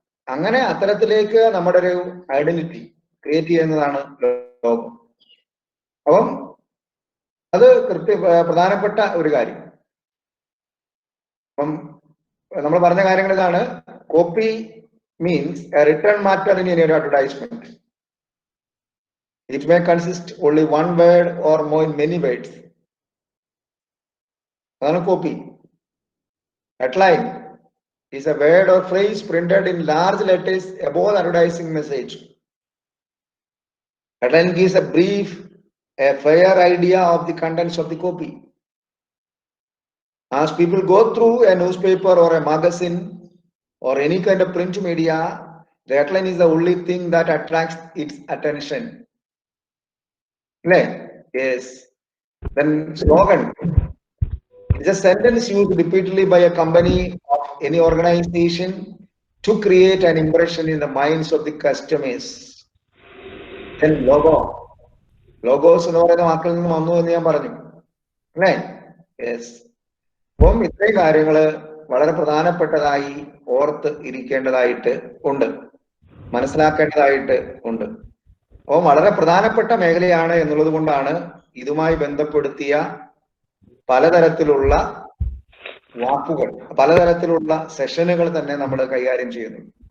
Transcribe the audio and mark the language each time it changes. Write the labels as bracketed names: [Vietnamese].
[Malayalam] അങ്ങനെ അത്തരത്തിലേക്ക് നമ്മുടെ ഒരു ഐഡന്റിറ്റി ക്രിയേറ്റ് ചെയ്യുന്നതാണ് ലോഗോ. അപ്പം അത് പ്രധാനപ്പെട്ട ഒരു കാര്യം. അപ്പം നമ്മൾ പറഞ്ഞ കാര്യങ്ങൾ ഇതാണ്. [English] Copy means a written matter in any advertisement. It may consist only one word or more in many words. [Malayalam] അതാണ് copy. [English] Headline is a word or phrase printed in large letters above the advertising message. Headline gives a brief, a fair idea of the contents of the copy. As people go through a newspaper or a magazine or any kind of print media, the headline is the only thing that attracts its attention. അല്ലേ? Yes. Then slogan. It's a sentence used repeatedly by a company of any organization to create an impression in the minds of the customers. Then logo. [Malayalam] Logos എന്ന് പറയുന്ന വാക്കിൽ നിന്ന് വന്നു എന്ന് ഞാൻ പറഞ്ഞു, അല്ലേ? യെസ്. അപ്പം ഇത്രയും കാര്യങ്ങള് വളരെ പ്രധാനപ്പെട്ടതായി ഓർത്ത് ഇരിക്കേണ്ടതായിട്ട് ഉണ്ട്, മനസ്സിലാക്കേണ്ടതായിട്ട് ഉണ്ട്. അപ്പോൾ വളരെ പ്രധാനപ്പെട്ട മേഖലയാണ് എന്നുള്ളത് കൊണ്ടാണ് ഇതുമായി ബന്ധപ്പെടുത്തിയ പലതരത്തിലുള്ള വാക്കുകൾ, പലതരത്തിലുള്ള സെഷനുകൾ തന്നെ നമ്മൾ കൈകാര്യം ചെയ്യുന്നു.